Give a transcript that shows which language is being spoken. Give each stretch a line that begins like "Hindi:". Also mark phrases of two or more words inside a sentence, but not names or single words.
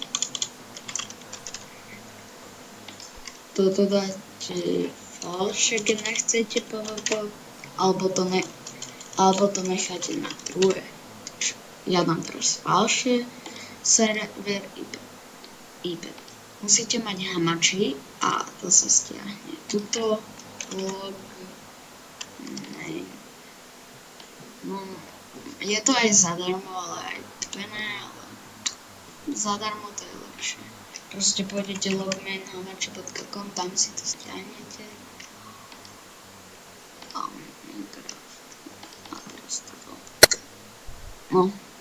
Slovak: Toto dáte falše, keď nechcete PvP, alebo to necháte na druhé. Ja dám teraz falše, server IP. Musíte mať hamači a to sa stiahne. Tuto
English: log name.
Slovak: No, je to aj zadarmo, ale aj tpené, ale zadarmo to je lepšie. Proste pôjdete logmain.hamachi.com, tam si to stiahnete. No.